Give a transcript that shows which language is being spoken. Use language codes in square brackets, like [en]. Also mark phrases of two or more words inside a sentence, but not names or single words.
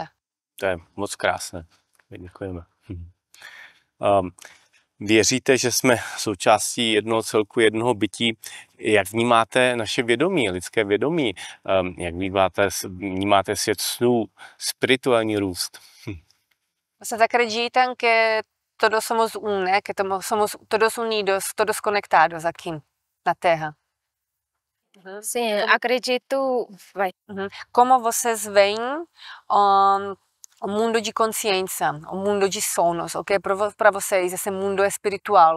[cs] To je moc krásné. Děkujeme. Věříte, že jsme součástí jednoho celku, jednoho bytí? Jak vnímáte naše vědomí, lidské vědomí? Jak vnímáte svět snů, spirituální růst? [pt] Vocês acreditam que todos somos né? Que somos todos unidos, todos conectados aqui na Terra? Sim, acredito. Vai. Como vocês veem o mundo de consciência, o mundo de sonhos, o que é para vocês esse mundo espiritual?